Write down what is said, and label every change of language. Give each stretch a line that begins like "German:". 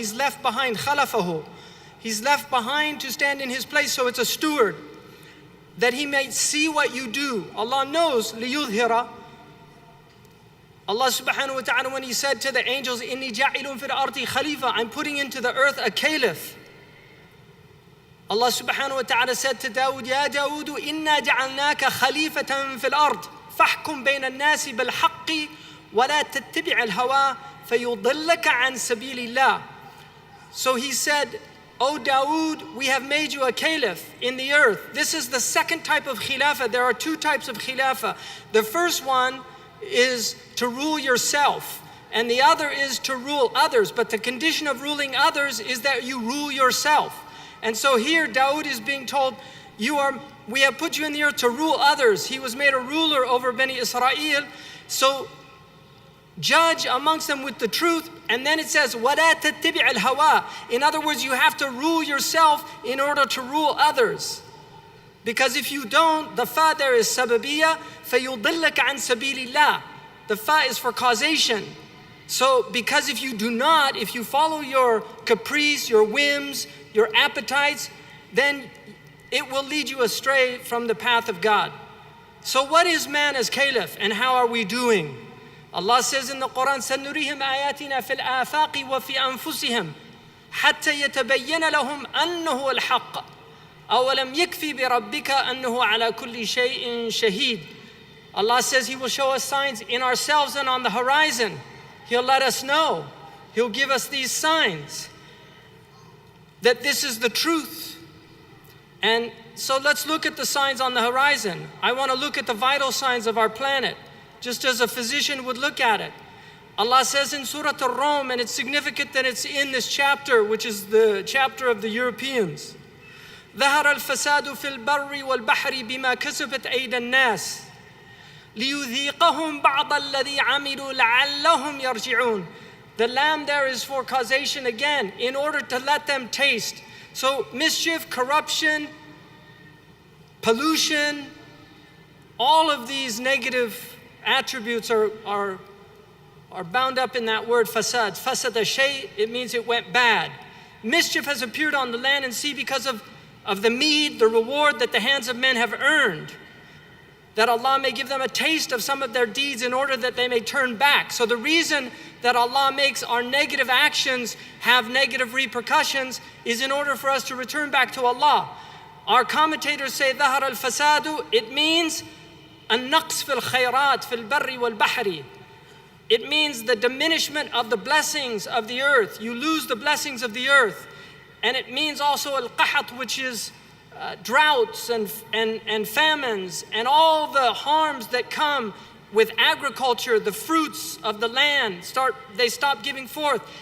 English: He's left behind, khalafahu. He's left behind to stand in his place, so it's a steward, that he may see what you do. Allah knows, لِيُظْهِرَ. Allah subhanahu wa ta'ala, when he said to the angels,
Arabic: إِنِّي جَاعِلٌ فِي الْأَرْضِ خَلِيفَةً,
English: I'm putting into the earth a caliph. Allah subhanahu wa ta'ala said to Dawood,
Arabic: يَا دَاوُودُ إِنَّا جَعَلْنَاكَ خَلِيفَةً فِي الْأَرْضِ فَاحْكُمْ بَيْنَ النَّاسِ بِالْحَقِّ وَلَا تَتَّبِعِ الْهَوَىٰ فَيُضِلَّكَ عَنْ سَبِيلِ اللَّهِ.
English: So he said, O Dawood, we have made you a caliph in the earth. This is the second type of khilafah. There are two types of khilafah. The first one is to rule yourself, and the other is to rule others. But the condition of ruling others is that you rule yourself. And so here Dawood is being told, we have put you in the earth to rule others. He was made a ruler over Bani Israel. So judge amongst them with the truth. And then it says,
Arabic: وَلَا تَتَّبِعِ الْهَوَىٰ.
English: In other words, you have to rule yourself in order to rule others. Because if you don't, the fa there is sababiyya,
Arabic: فَيُضِلَّكَ عَنْ سَبِيلِ اللَّهِ.
English: The fa is for causation. So because if you do not, if you follow your caprice, your whims, your appetites, then it will lead you astray from the path of God. So what is man as caliph, and how are we doing? Allah says in the Quran,
Arabic: سَنُرِيهِمْ آيَاتِنَا فِي الْآفَاقِ وَفِي أَنفُسِهِمْ حَتَّى يَتَبَيَّنَ لَهُمْ أَنَّهُ الْحَقِّ أَوَلَمْ يَكْفِ بِرَبِّكَ أَنَّهُ عَلَى كُلِّ شَيْءٍ شَهِيدٌ.
English: Allah says He will show us signs in ourselves and on the horizon. He'll let us know. He'll give us these signs that this is the truth. And so let's look at the signs on the horizon. I want to look at the vital signs of our planet, just as a physician would look at it. Allah says in Surah Ar-Rum, and it's significant that it's in this chapter, which is the chapter of the Europeans.
Arabic: ظهر الفساد في البر والبحر بما كسبت أيدي الناس ليذيقهم بعض الذي عملوا لعلهم يرجعون.
English: The lamb there is for causation again, in order to let them taste. So mischief, corruption, pollution, all of these negative attributes are bound up in that word fasad. Fasad shay, it means it went bad. Mischief has appeared on the land and sea because of the meed, the reward that the hands of men have earned, that Allah may give them a taste of some of their deeds in order that they may turn back. So the reason that Allah makes our negative actions have negative repercussions is in order for us to return back to Allah. Our commentators say
Arabic: ظهر الفساد,
English: it means
Arabic: النقص في الخيرات في البر والبحر.
English: It means the diminishment of the blessings of the earth. You lose the blessings of the earth. And it means also al-qahat, which is droughts and famines and all the harms that come with agriculture. The fruits of the land stop giving forth.